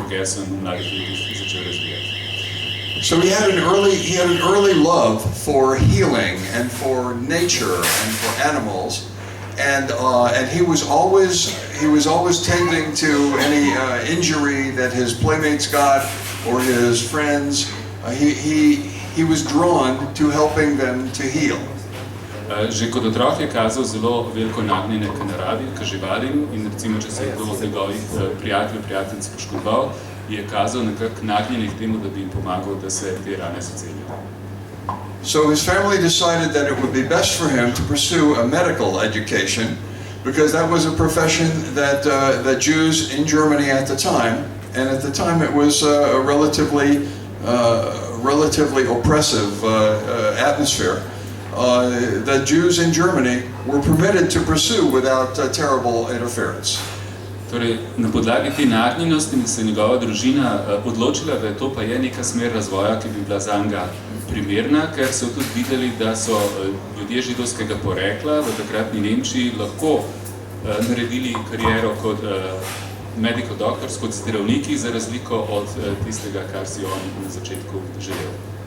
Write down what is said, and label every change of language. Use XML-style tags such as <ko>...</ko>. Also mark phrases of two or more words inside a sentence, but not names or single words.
<sl>Gerson v mladih letih začel razvijati.</sl> <en>So he had an early love for healing and for nature and for animals. And he was always tending to any injury that his playmates got or his friends. He was drawn to helping them to heal.</en> <sl>Že kot otrok je kazal zelo veliko nagnjenje k naravi, k živalim, in recimo, če se je kdo od njegovih prijateljic poškodoval, je kazal nekako nagnjenje k temu, da bi jim pomagal, da se te rane zacelijo.</sl> <en>So his family decided that it would be best for him to pursue a medical education, because that was a profession that Jews in Germany at the time, and at the time it was a relatively oppressive atmosphere, that Jews in Germany were permitted to pursue without terrible interference.</en> <sl>Torej, na podlagi te nagnjenosti se njegova družina odločila, da to pa je neka smer razvoja, ki bi bila zanga primerna, ker so tudi videli, da so ljudje židovskega porekla v takratni Nemčiji lahko naredili kariero kot</sl> <en>medical doctors,</en> <sl>kot zdravniki, za razliko od tistega, kar si on na začetku želel.</sl>